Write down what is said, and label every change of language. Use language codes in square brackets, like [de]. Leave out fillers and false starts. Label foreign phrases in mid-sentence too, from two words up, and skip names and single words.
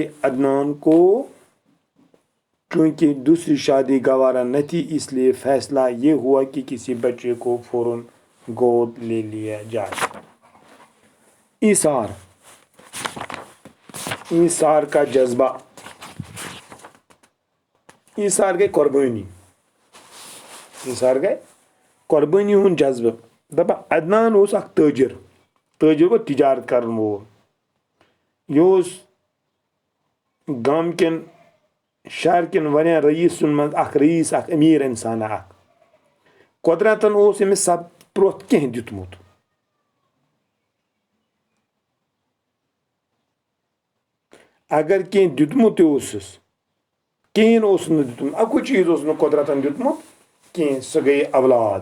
[ur] عدنان کو چونکہ دوسری شادی گوارا نہ تھی، اس لیے فیصلہ یہ ہوا کہ کسی بچے کو فوراً گود لے لیا جائے۔ ایثار کا جذبہ۔ [ks] ایثار گئے قربانی ہند جذبہ۔ دپا عدنان اس اخ تاجر گو تجارت کرن وول، یہ گام کن شہر کن وریا رئیسن من اخ رئیس، اخ امیر انسان اخ۔ قدرتن امس سب پرٛوتھ کینٛہہ دیُتمُت۔ اگر کینٛہہ دیُتمُت تہِ اوسُس، کِہیٖنۍ اوس نہٕ دیُتمُت، اکُے چیٖز اوس نہٕ قدرتن دیُتمُت کینٛہہ، سۄ گٔیے اولاد۔